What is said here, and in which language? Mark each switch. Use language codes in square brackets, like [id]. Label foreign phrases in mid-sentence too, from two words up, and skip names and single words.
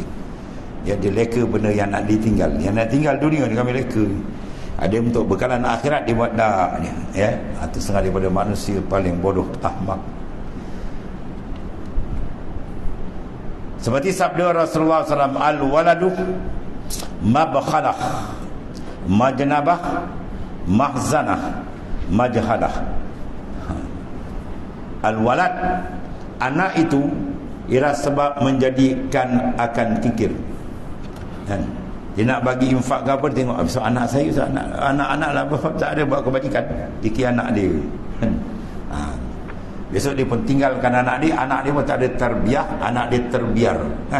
[ms] Ya, dia leka benda yang nak ditinggal. Yang nak tinggal dunia ni kami leka. Ada untuk bekalan akhirat dia buat dak ni, ya. Itu setengah daripada manusia paling bodoh, ahmak. Seperti sabda Rasulullah SAW, [ar] الولد مبخلة مجبنة محزنة مجهلة. [ms] Al-walad, anak itu ialah sebab menjadikan akan kikir, kan? Dia nak bagi infak ke apa, tengok besok anak saya, anak-anak lah tak ada buat kebajikan, fikir anak dia, kan? Besok dia pun tinggalkan anak dia pun tak ada terbiah, anak dia terbiar, kan?